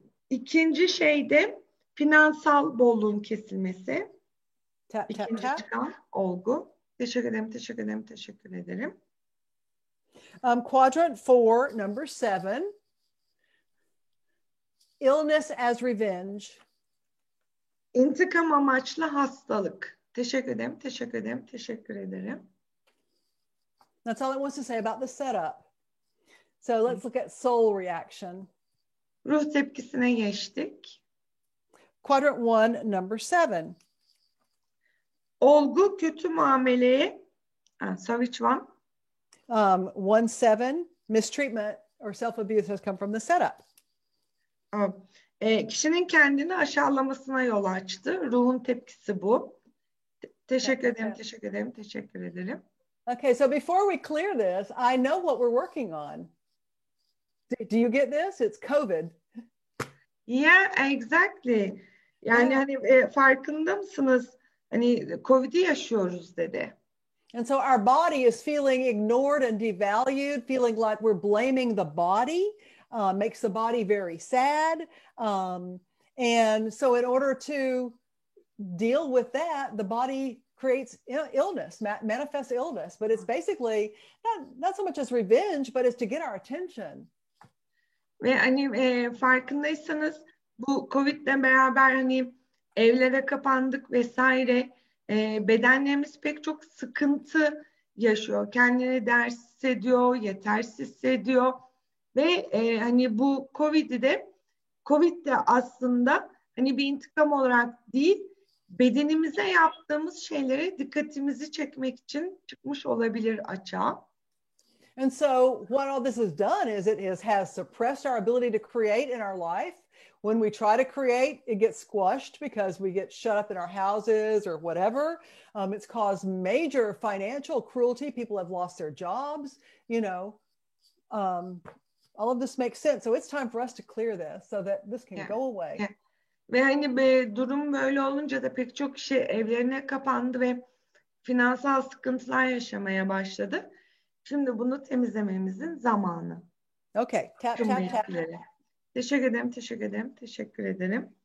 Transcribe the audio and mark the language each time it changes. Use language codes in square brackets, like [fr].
[tr] İkinci şeyde finansal bolluğun kesilmesi. [en] Tap, [tr] İkinci [en] tap, [tr] çıkan olgu. Teşekkür ederim, teşekkür ederim, teşekkür ederim. [en] Quadrant 4, number 7, illness as revenge. [tr] İntikam amaçlı hastalık. Teşekkür ederim, teşekkür ederim, teşekkür ederim. [en] That's all it wants to say about the setup. So let's look at soul reaction. [tr] Ruh tepkisine geçtik. [en] Quadrant 1, number 7. [tr] Olgu kötü muameleye. [en] So which one? 1.7, mistreatment or self-abuse has come from the setup. [tr] Kişinin kendini aşağılamasına yol açtı. Ruhun tepkisi bu. Teşekkür ederim, teşekkür ederim, teşekkür ederim. [en] Okay, so before we clear this, I know what we're working on. Do you get this? It's COVID. Yeah, exactly. [tr] Yani hani farkında mısınız? Hani COVID'i yaşıyoruz dedi. [en] And so our body is feeling ignored and devalued, feeling like we're blaming the body, makes the body very sad. And so in order to deal with that, the body creates illness, manifests illness, but it's basically not so much as revenge, but it's to get our attention. [tr] Ve hani farkındaysanız bu COVID'le beraber hani evlere kapandık vesaire, bedenlerimiz pek çok sıkıntı yaşıyor. Kendini değersiz hissediyor, yetersiz hissediyor ve hani bu COVID de aslında hani bir intikam olarak değil, bedenimize yaptığımız şeylere dikkatimizi çekmek için çıkmış olabilir açığa. [en] And so what all this has done is it has suppressed our ability to create in our life. When we try to create, it gets squashed because we get shut up in our houses or whatever. It's caused major financial cruelty. People have lost their jobs, you know. All of this makes sense. So it's time for us to clear this so that this can go away. Yeah. [tr] Ve hani durum böyle olunca da pek çok kişi evlerine kapandı ve finansal sıkıntılar yaşamaya başladı. Şimdi bunu temizlememizin zamanı. [en] Okay, tap, tap, tap. [tr] Teşekkür ederim, teşekkür ederim, teşekkür ederim.